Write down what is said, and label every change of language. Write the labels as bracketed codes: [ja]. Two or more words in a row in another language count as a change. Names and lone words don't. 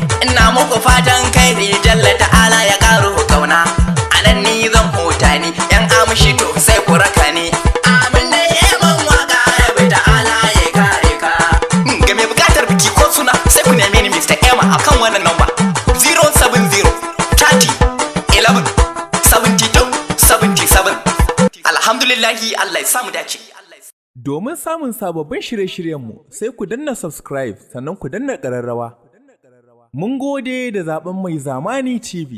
[ha] Ina muku fatan kairi, Jalla ta'ala ya karo kauna. A nan ni zan huta ni, yan amshi to sai ku raka ni. Amin dai Iman Waka, Rabbi ta'ala ya kare ka. Hmm, ga mai bukatar biki ko suna, sai ku neme ni Mister Ema a kan wannan namba, zero seven zero thirty eleven seventy two seventy seven. Alhamdulillahi, Allah ya sa mu dace. Domin samun sababbin shirye-shiryenmu, sai ku danna subscribe, sannan ku danna ƙararrawa. Mun gode da zaɓen Mai Zamani T V.